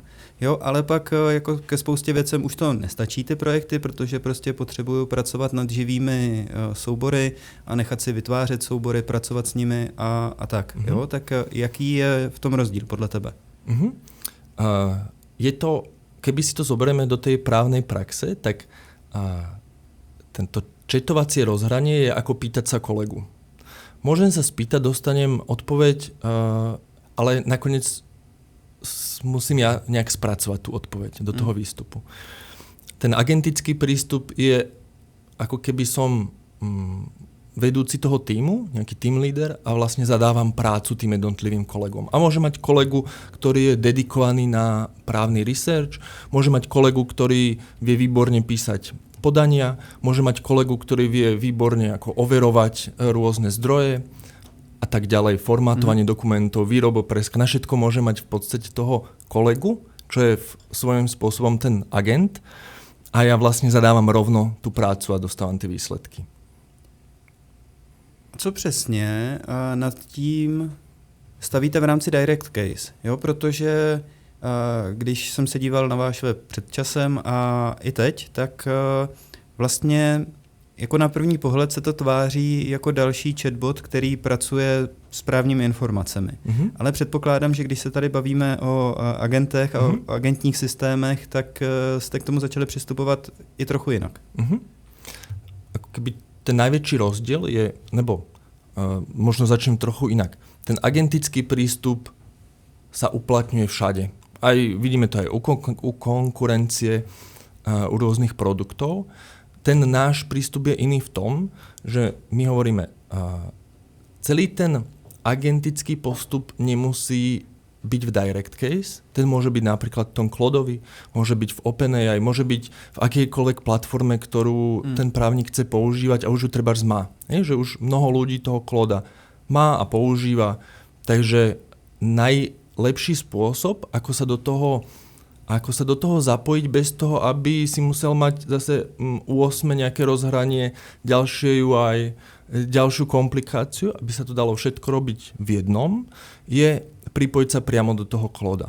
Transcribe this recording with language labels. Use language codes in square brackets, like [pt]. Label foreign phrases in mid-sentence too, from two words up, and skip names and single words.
[cs] Jo, ale pak jako ke spoustě věcem už to nestačí ty projekty, protože prostě potřebuju pracovat nad živými soubory a nechat si vytvářet soubory, pracovat s nimi a tak. Jo, tak jaký je v tom rozdíl podle tebe? [sk] Je to, keby si to zoberieme do tej právnej praxe, tak tento četovacie rozhranie je ako pýtať sa kolegu. Môžem sa spýtať, dostanem odpoveď, ale nakoniec musím ja nejak spracovať tú odpoveď do toho výstupu. Ten agentický prístup je ako keby som vedúci toho tímu, nejaký [en] team leader [sk] a vlastne zadávam prácu tým jednotlivým kolegom. A môže mať kolegu, ktorý je dedikovaný na právny research, môže mať kolegu, ktorý vie výborne písať podania, môže mať kolegu, ktorý vie výborne ako overovať rôzne zdroje a tak ďalej, formátovanie dokumentov, výrobopresk, na všetko môže mať v podstate toho kolegu, čo je svojím spôsobom ten agent a ja vlastne zadávam rovno tú prácu a dostávam tie výsledky. [cs] Co přesně nad tím stavíte v rámci Direct Case? Jo, protože když jsem se díval na váš web před časem a i teď, tak vlastně jako na první pohled se to tváří jako další chatbot, který pracuje s právními informacemi. Ale předpokládám, že když se tady bavíme o agentech a o agentních systémech, tak jste k tomu začali přistupovat i trochu jinak. [sk] Keby ten najväčší rozdiel je, nebo možno začnem trochu inak. Ten agentický prístup sa uplatňuje všade. Aj vidíme to aj u konkurencie, u rôznych produktov. ten náš prístup je iný v tom, že my hovoríme, celý ten agentický postup nemusí byť v direct case, ten môže byť napríklad v tom Claudeovi, môže byť v OpenAI, môže byť v akejkoľvek platforme, ktorú ten právnik chce používať a už ju trebárs má. Že už mnoho ľudí toho Clauda má a používa, takže najlepší spôsob, ako sa do toho zapojiť bez toho, aby si musel mať zase u 8 nejaké rozhranie, ďalšie UI, ďalšiu komplikáciu, aby sa to dalo všetko robiť v jednom, je pripojiť sa priamo do toho Clauda.